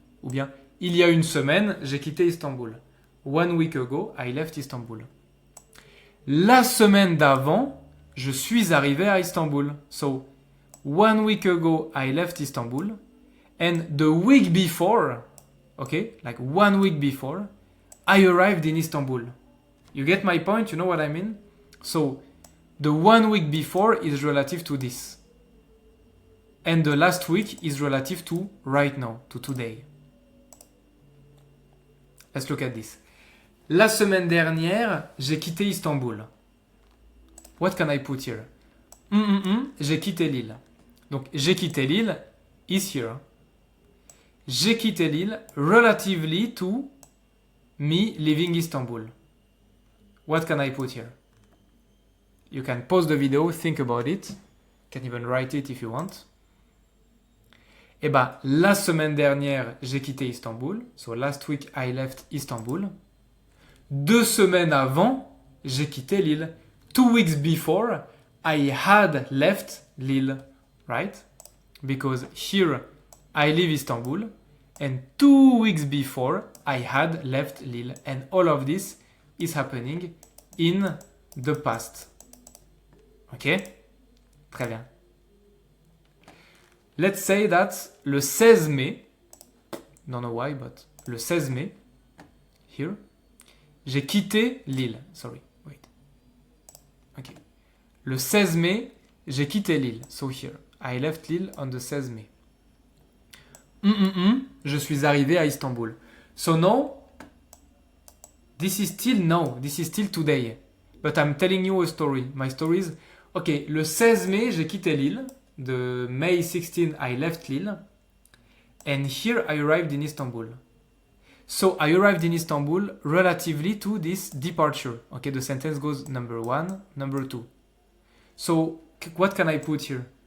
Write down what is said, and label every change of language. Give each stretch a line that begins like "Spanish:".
French: Ou bien, il y a une semaine, j'ai quitté Istanbul.
English: 1 week ago, I left Istanbul.
French: La semaine d'avant, je suis arrivé à Istanbul.
English: So, 1 week ago, I left Istanbul. And the week before, okay, like 1 week before, I arrived in Istanbul. You get my point? You know what I mean? So, the 1 week before is relative to this. And the last week is relative to right now, to today. Let's look at this.
French: La semaine dernière, j'ai quitté Istanbul.
English: What can I put here?
French: J'ai quitté Lille. Donc, j'ai quitté Lille is here. J'ai quitté Lille
English: relatively to me leaving Istanbul. What can I put here? You can pause the video, think about it. You can even write it if you want.
French: Eh ben, la semaine dernière, j'ai quitté Istanbul.
English: So, last week, I left Istanbul.
French: 2 semaines avant, j'ai quitté Lille.
English: 2 weeks before, I had left Lille, right? Because here, I live Istanbul. And 2 weeks before, I had left Lille. And all of this is happening in the past. Ok? Très bien. Let's say that
French: le 16 mai,
English: don't know why, but le 16 mai, here,
French: j'ai quitté Lille.
English: Sorry, wait. Ok.
French: Le 16 mai, j'ai quitté Lille.
English: So here, I left Lille on the 16 mai.
French: Je suis arrivé à Istanbul.
English: So now, this is still today. But I'm telling you a story. My story is, ok,
French: le 16 mai, j'ai quitté Lille.
English: The May 16, I left Lille. And here I arrived in Istanbul. So I arrived in Istanbul relatively to this departure. Okay, the sentence goes number 1, number 2. So what can I put here?